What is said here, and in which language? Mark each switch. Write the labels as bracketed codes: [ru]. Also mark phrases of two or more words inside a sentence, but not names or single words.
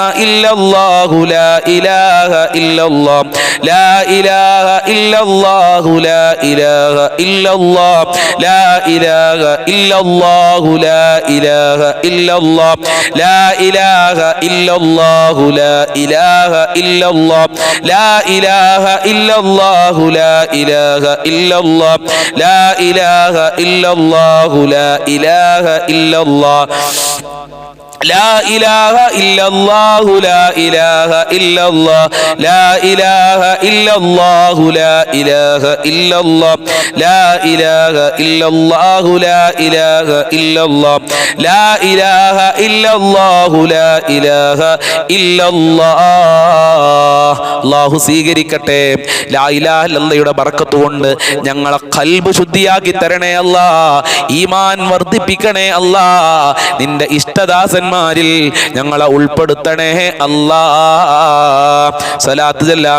[ar] إلا الله لا إله إلا الله لا إله إلا الله لا إله إلا الله لا إله إلا الله لا إله إلا الله لا إله إلا الله لا إله إلا الله لا إله إلا الله لا إله إلا الله لا إله إلا الله لا إله إلا الله لا إله إلا الله لا إله إلا الله لا إله إلا الله لا إله إلا الله لا إله إلا الله لا إله إلا الله لا إله إلا الله لا إله إلا الله. [ml] അല്ലാഹു സ്വീകരിക്കട്ടെ. ലാ ഇലാഹ ഇല്ലല്ലാഹയുടെ ബർക്കത്ത് കൊണ്ട് ഞങ്ങളെ ഖൽബ് ശുദ്ധിയാക്കി തരണേ അല്ലാ. ഈമാൻ വർദ്ധിപ്പിക്കണേ അല്ലാ. നിന്റെ ഇഷ്ടദാസന്മാരിൽ ഞങ്ങളെ ഉൾപ്പെടുത്തണേ അല്ലാ. സലാത്ത് ചൊല്ലാം.